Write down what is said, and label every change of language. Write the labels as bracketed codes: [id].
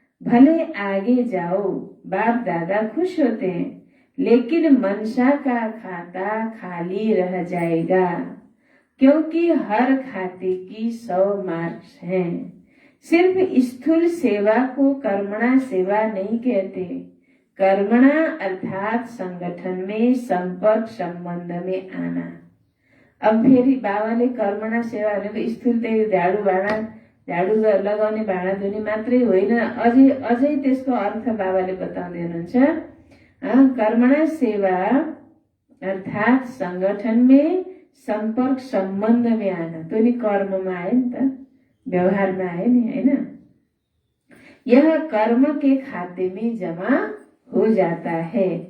[hi] भले आगे जाओ, बाप दादा खुश होते हैं, लेकिन मनसा का खाता खाली रह जाएगा, क्योंकि हर खाते की 100 मार्क्स हैं। सिर्फ स्थूल सेवा को कर्मणा सेवा नहीं कहते। कर्मणा अर्थात संगठन में संपर्क संबंध में आना। [ne] अब फेरि बाबाले कर्मणा सेवा भनेको स्थूल त्यही झाडु लगाउने भाँडा धुने मात्रै होइन, अझै त्यसको अर्थ बाबाले बताउँदै हुनुहुन्छ। [hi] कर्मणा सेवा अर्थात संगठन में संपर्क संबंध में आना, [ne] तो नि कर्ममा आयो नि त, व्यवहारमा आयो नि हैन। [hi] यह कर्म के खाते में जमा हो जाता है।